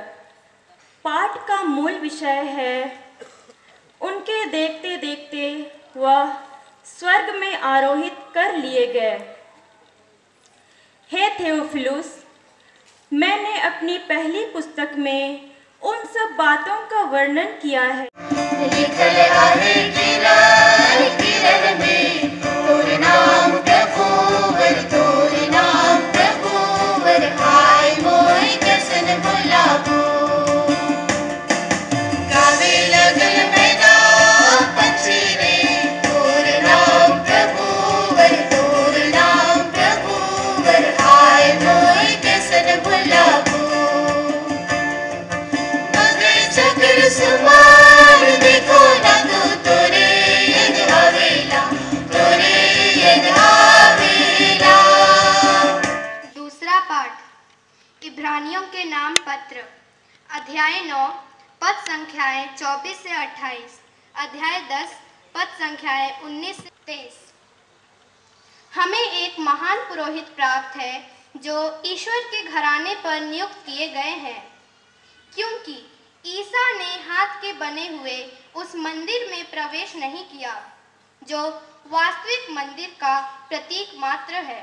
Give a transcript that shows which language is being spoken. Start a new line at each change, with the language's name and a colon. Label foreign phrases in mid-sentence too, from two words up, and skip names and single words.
Hindi: पाठ का मूल विषय है उनके देखते देखते वह स्वर्ग में आरोहित कर लिए गए। हे थियोफिलुस, मैंने अपनी पहली पुस्तक में उन सब बातों का वर्णन किया है।
Sadri: लिखल आहे किरण में तोर नाम प्रभुवर, तोर नाम प्रभुवर, हाय मोय कैसन भुलाबो। गावे लगल मैदान पंछी रे, तोर नाम प्रभुवर, तोर नाम प्रभुवर, हाय मोय कैसन भुलाबो। मगे चक्र सुमार देखो ना तू, तोरे यद आवेला, तोरे यद आवेला।
Hindi: दूसरा पाठ इब्रानियों के नाम पत्र, अध्याय 9 पद संख्याएं 24 से 28, अध्याय 10 पद संख्याएं 19 से 23। हमें एक महान पुरोहित प्राप्त है जो ईश्वर के घराने पर नियुक्त किए गए हैं, क्योंकि ईसा ने हाथ के बने हुए उस मंदिर में प्रवेश नहीं किया जो वास्तविक मंदिर का प्रतीक मात्र है।